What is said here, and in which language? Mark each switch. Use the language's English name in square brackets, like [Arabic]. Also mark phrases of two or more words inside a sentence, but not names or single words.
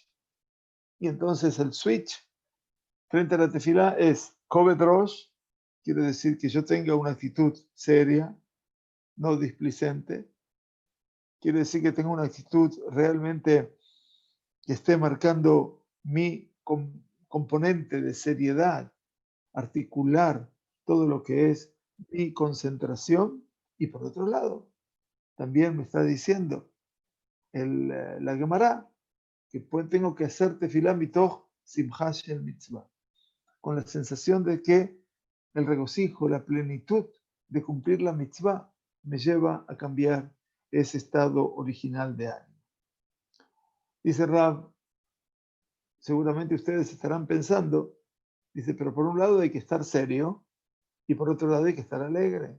[Spanish] Y entonces el switch frente a la tefilá es [Hebrew] כובד ראש, [Spanish] quiere decir que yo tenga una actitud seria, no displicente, quiere decir que tenga una actitud realmente que esté marcando mi componente de seriedad, articular todo lo que es mi concentración. Y por otro lado, también me está diciendo la Gemara que tengo que hacer [Hebrew] תפילה מתוך שמחה של מצוה, [Spanish] con la sensación de que el regocijo, la plenitud de cumplir la mitzvah me lleva a cambiar ese estado original de ánimo. Dice Rav, seguramente ustedes estarán pensando, dice, pero por un lado hay que estar serio y por otro lado hay que estar alegre.